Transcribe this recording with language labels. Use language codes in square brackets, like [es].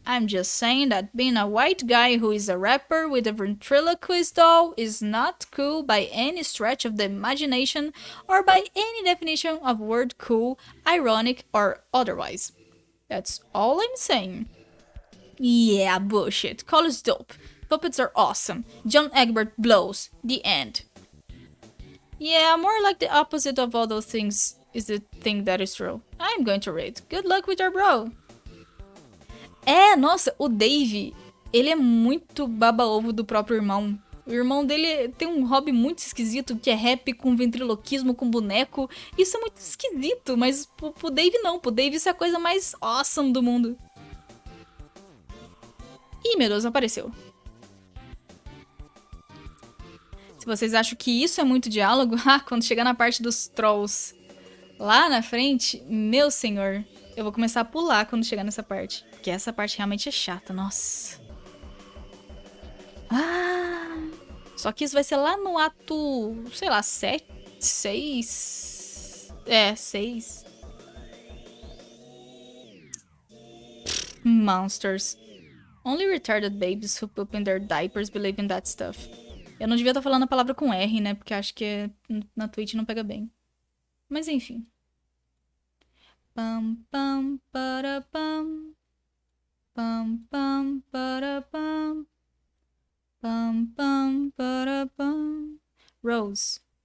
[en] I'm just saying that being a white guy who is a rapper with a ventriloquist doll is not cool by any stretch of the imagination or by any definition of word cool, ironic, or otherwise. That's all I'm saying. Yeah, bullshit. Call us dope. Puppets are awesome. John Egbert blows. The end. Yeah, more like the opposite of all those things is the thing that is true. I'm going to rate. Good luck with your bro. [pt] É, nossa, o Dave, ele é muito baba-ovo do próprio irmão. O irmão dele tem um hobby muito esquisito, que é rap com ventriloquismo, com boneco. Isso é muito esquisito, mas pro Dave não. Pro Dave isso é a coisa mais awesome do mundo. Ih, meu Deus, apareceu. Se vocês acham que isso é muito diálogo, quando chegar na parte dos trolls lá na frente, meu senhor, eu vou começar a pular quando chegar nessa parte. Porque essa parte realmente é chata, nossa. Só que isso vai ser lá no ato, sei lá, 7, 6... É, 6. [en] Monsters. Only retarded babies who poop in their diapers believe in that stuff. [pt] Eu não devia estar falando a palavra com R, né? Porque acho que na Twitch não pega bem. Mas enfim. Pam pam para pam. Pam pam para pam. Pam pam para pam. Rose.